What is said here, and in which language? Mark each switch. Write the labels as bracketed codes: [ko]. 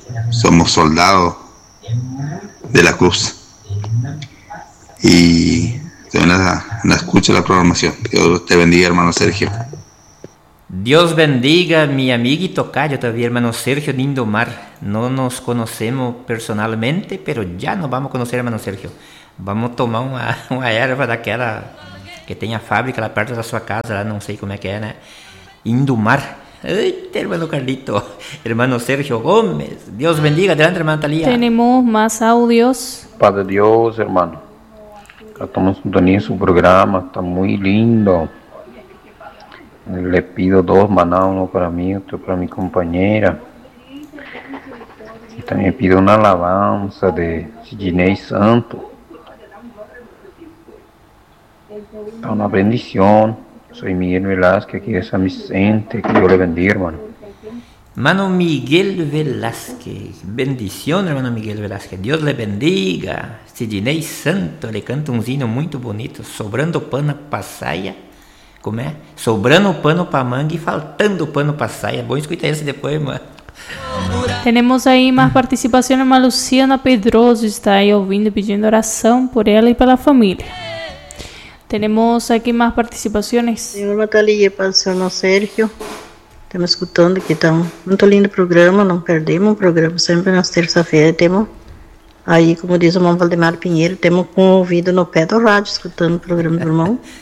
[es] Somos soldados de la cruz. Y también la escucha la programación. Dios te bendiga, hermano Sergio. Dios bendiga mi amigo y tocayo también, hermano Sergio Nindomar. No nos conocemos personalmente, pero ya nos vamos a conocer, hermano Sergio. Vamos a tomar una [pt] erva daquela que tem a fábrica lá perto da sua casa, lá não sei como é que é, né? Indumar. Eita, irmão Carlito. Irmão Sérgio Gomes. Deus bendiga. Adelante, irmã Thalia. Temos mais áudios. Padre Deus, irmão. Estamos sintonizando o seu programa. Está muito lindo. [es] Le pido [pt] dois maná, um para mim, outro para minha companheira. E também pido uma alabança de Sidney Santo. [es] Está una bendición. Soy Miguel Velázquez, aquí de San Vicente. Que Dios le bendiga, hermano. Mano Miguel Velázquez. Bendición, hermano Miguel Velázquez. Dios le bendiga. Sidney Santo le canta un hino muy bonito. [pt] Sobrando pano para saia. [es] ¿Cómo es? [pt] Sobrando pano para manga y faltando pano para saia. [es] Voy a escuchar ese después, hermano. Tenemos ahí más participación. Hermana Luciana Pedroso está ahí oyendo y pidiendo oración por ella y por la familia. [pt] Temos aqui mais participações. Senhor Matalia, para o senhor Sérgio. Estamos escutando aqui, tá muito lindo programa, não perdemos o programa. Sempre nas terça-feiras temos. Aí, como diz o irmão Valdemar Pinheiro, temos com o ouvido no pé do rádio, escutando o programa do irmão.